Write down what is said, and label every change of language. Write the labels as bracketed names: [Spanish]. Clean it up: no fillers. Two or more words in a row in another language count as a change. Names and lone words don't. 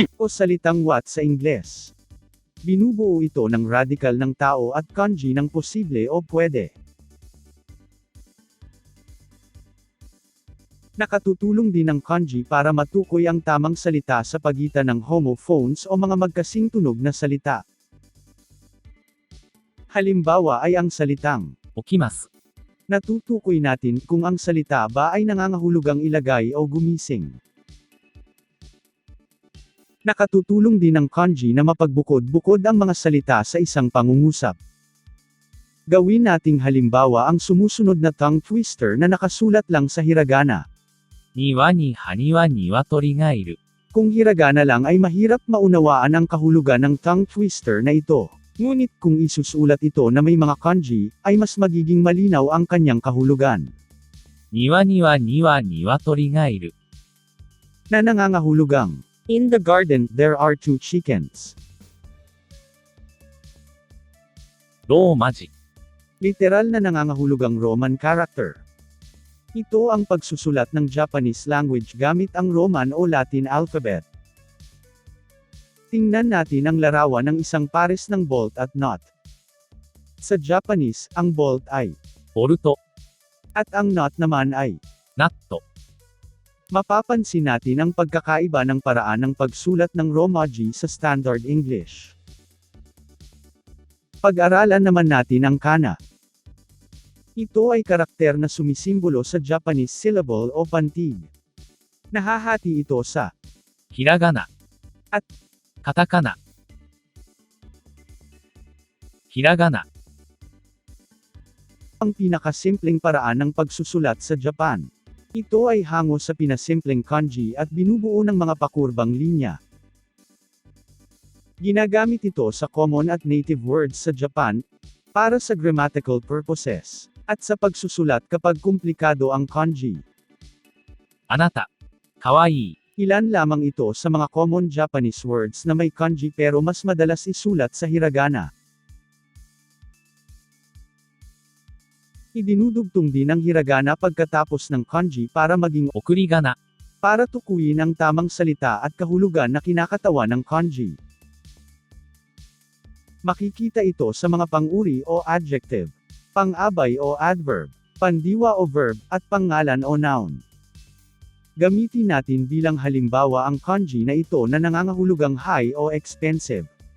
[Filipino] O salitang what sa Ingles. Binubuo ito ng radical ng tao at kanji ng posible o pwede. Nakatutulong din ang kanji para matukoy ang tamang salita sa pagitan ng homophones o mga magkasing tunog na salita. Halimbawa ay ang salitang [Japanese] 起きます。 [Filipino] natutukoy natin kung ang salita ba ay nangangahulugang ilagay o gumising. Nakatutulong din ang kanji na mapagbukod-bukod ang mga salita sa isang pangungusap. Gawin nating halimbawa ang sumusunod na [English] tongue twister [Filipino] na nakasulat lang sa hiragana. [Japanese] 庭に葉には鶏がいる。 [Filipino] Kung hiragana lang ay mahirap maunawaan ang kahulugan ng [English] tongue twister [Filipino] na ito. Ngunit kung isusulat ito na may mga kanji, ay mas magiging malinaw ang kanyang kahulugan. [Japanese] 庭には鶏がいる。 [Filipino] Na nangangahulugang, [English] In the garden, there are 2 chickens. [Japanese] ローマ字。 [Filipino] Literal na nangangahulugang [English] Roman character. [Filipino] Ito ang pagsusulat ng [English] Japanese language [Filipino] gamit ang Roman o [English] Latin alphabet. [Filipino] Tingnan natin ang larawan ng isang pares ng bolt at nut. Sa Japanese, ang bolt ay [Japanese] ボルト、 [Filipino] at ang nut naman ay. [Japanese] ナット。 [Filipino] Mapapansin natin ang pagkakaiba ng paraan ng pagsulat ng Romaji sa [English] Standard English. [Filipino] Pag-aralan naman natin ang kana. Ito ay karakter na sumisimbolo sa [English] Japanese syllable [Filipino] o pantig. Nahahati ito sa [Japanese] ひらがな。 [Filipino] at [Japanese] カタカナ。ひらがな。 [Filipino] ang pinakasimpleng paraan ng pagsusulat sa Japan. Ito ay hango sa pinasimpleng kanji at binubuo ng mga pakurbang linya. Ginagamit ito sa common at [English] native words [Filipino] sa Japan, para sa [English] grammatical purposes, [Filipino] at sa pagsusulat kapag komplikado ang kanji. [Japanese] あなた。かわいい。 [Filipino] Ilan lamang ito sa mga [English] common Japanese words [Filipino] na may kanji pero mas madalas isulat sa hiragana. Idinudugtong din ang hiragana pagkatapos ng kanji para maging [Japanese] 送り仮名。 [Filipino] para tukuyin ang tamang salita at kahulugan na kinakatawan ng kanji. Makikita ito sa mga pang-uri o adjective, pang-abay o adverb, pandiwa o verb, at pangalan o noun. Gamitin natin bilang halimbawa ang kanji na ito na nangangahulugang high o expensive.